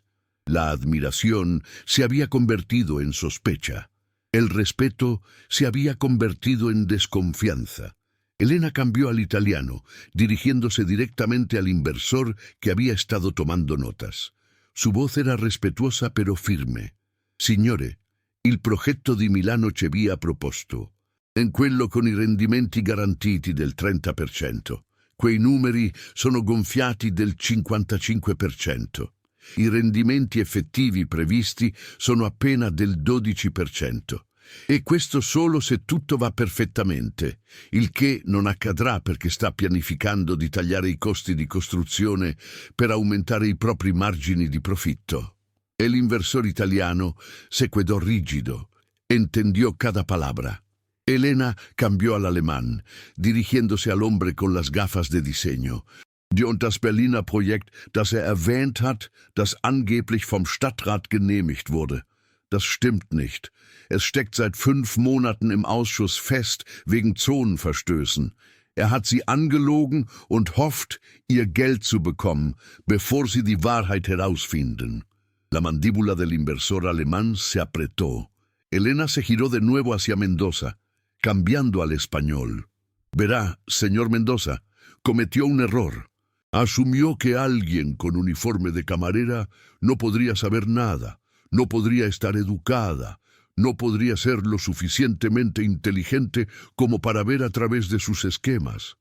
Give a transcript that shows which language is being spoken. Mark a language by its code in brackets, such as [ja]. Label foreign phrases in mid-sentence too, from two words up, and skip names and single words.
[es] La admiración se había convertido en sospecha. El respeto se había convertido en desconfianza. Elena cambió al italiano, dirigiéndose directamente al inversor que había estado tomando notas. Su voz era respetuosa pero firme. [it] «Signore, il progetto di Milano ci aveva proposto. In quello con i rendimenti garantiti del 30%. Quei numeri sono gonfiati del 55%. I rendimenti effettivi previsti sono appena del 12%. E questo solo se tutto va perfettamente, il che non accadrà perché sta pianificando di tagliare i costi di costruzione per aumentare i propri margini di profitto». [es] El inversor italiano se quedó rigido, entendió cada palabra. Elena cambió al alemán, dirigiéndose al hombre con las gafas de diseño. [de] Und das Berliner Projekt, das erwähnt hat, das angeblich vom Stadtrat genehmigt wurde. Das stimmt nicht. Es steckt seit 5 Monaten im Ausschuss fest wegen Zonenverstößen. Er hat sie angelogen und hofft, ihr Geld zu bekommen, bevor sie die Wahrheit herausfinden. [es] La mandíbula del inversor alemán se apretó. Elena se giró de nuevo hacia Mendoza, cambiando al español. «Verá, señor Mendoza, cometió un error. Asumió que alguien con uniforme de camarera no podría saber nada, no podría estar educada, no podría ser lo suficientemente inteligente como para ver a través de sus esquemas».